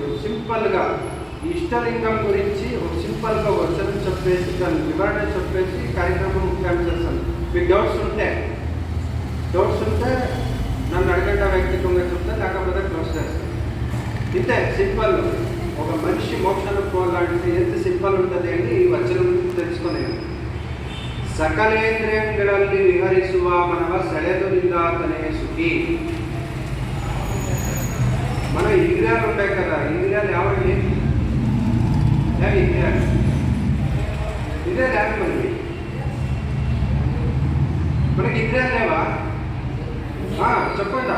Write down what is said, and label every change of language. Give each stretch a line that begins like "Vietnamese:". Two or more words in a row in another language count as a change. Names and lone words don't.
Telugu: సింపుల్గా ఇష్టలింగం గురించి ఒక సింపుల్గా వచనం చెప్పేసి దాని వివరణ చెప్పేసి కార్యక్రమం ముఖ్యం చేస్తాను. మీకు డౌట్స్ ఉంటే నన్ను అడగండి, వ్యక్తిత్వంగా చెప్తే లేకపోతే క్లోజ్ చేస్తాను. ఇంతే సింపుల్. ఒక మనిషి మోక్షానికి పోవాలంటే ఎంత సింపుల్ ఉంటుంది అని ఈ వచనం తెలుసుకునేది.
Kannada: ಸಕಲೇಂದ್ರಿಯಗಳಲ್ಲಿ ವಿಹರಿಸುವ ಮನವ ಸೆಳೆದುನಿಂದಾತನೇ ಸುಖಿ.
Telugu: మన ఇంద్రియాలు ఉంటాయి కదా. ఇంద్రియాలు యావండి ఇంద్రియాలు యాభై మంది మనకి ఇంద్రియాలు లేవా? చెప్పండి.